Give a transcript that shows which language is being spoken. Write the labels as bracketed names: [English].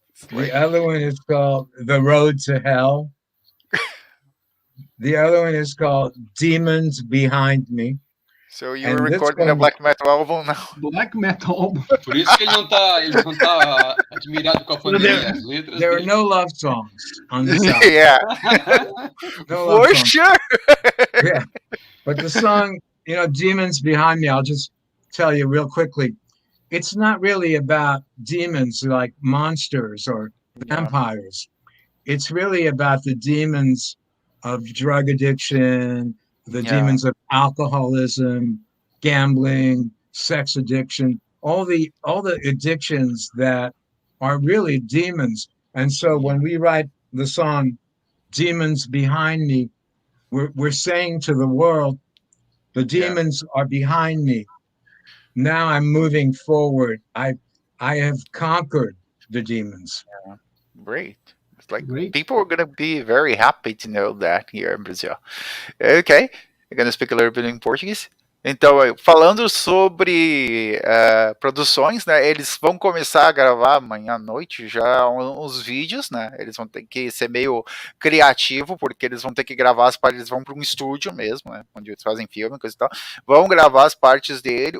[English] The other one is called "The Road to Hell." The other one is called "Demons Behind Me." So you're recording a black metal album now? Black metal album. [Portuguese] Por isso que ele não tá admirado com a pandemia. As letras [English] there are no love songs on this album. Yeah. No For sure. Yeah. But the song, "Demons Behind Me," I'll just tell you real quickly. It's not really about demons like monsters or vampires. It's really about the demons of drug addiction, the demons of alcoholism, gambling, sex addiction, all the addictions that are really demons. And so when we write the song "Demons Behind Me," we're saying to the world, the demons are behind me. Now I'm moving forward. I have conquered the demons. Yeah. Great. It's like people are going to be very happy to know that here in Brazil. Okay. I'm going to speak a little bit in Portuguese. [Portuguese] Então, falando sobre produções, né? Eles vão começar a gravar amanhã à noite já uns vídeos, né? Eles vão ter que ser meio criativo, porque eles vão ter que gravar as partes, eles vão para um estúdio mesmo, né? Onde eles fazem filme, coisa e tal. Vão gravar as partes dele.